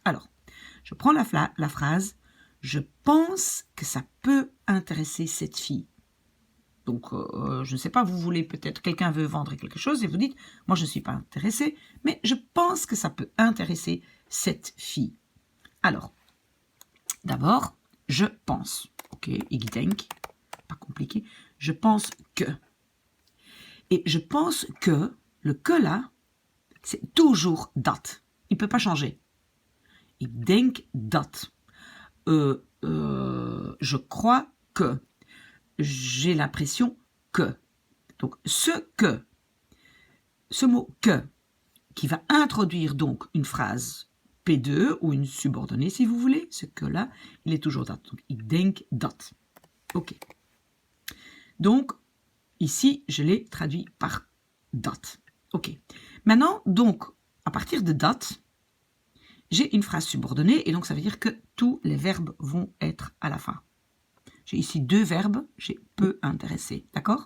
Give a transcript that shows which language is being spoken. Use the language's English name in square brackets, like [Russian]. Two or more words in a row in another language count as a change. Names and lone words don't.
[French] Alors, je prends la phrase « Je pense que ça peut intéresser cette fille ». Donc, je ne sais pas, vous voulez peut-être, quelqu'un veut vendre quelque chose et vous dites, moi je ne suis pas intéressé, mais je pense que ça peut intéresser cette fille. Alors, d'abord, je pense. [Dutch] Ok, ik denk, [French] pas compliqué. Je pense que. Et je pense que, le que là, c'est toujours dat. Il ne peut pas changer. [Dutch] Ik denk dat. [French] Je crois que. J'ai l'impression que. Donc, ce mot que, qui va introduire donc une phrase P2 ou une subordonnée, si vous voulez, ce que-là, il est toujours dat. [Dutch] Donc, ik denk dat. [French] OK. Donc, ici, je l'ai traduit par dat. OK. Maintenant, donc, à partir de dat, j'ai une phrase subordonnée, et donc ça veut dire que tous les verbes vont être à la fin. J'ai ici deux verbes, j'ai peu intéressé, d'accord?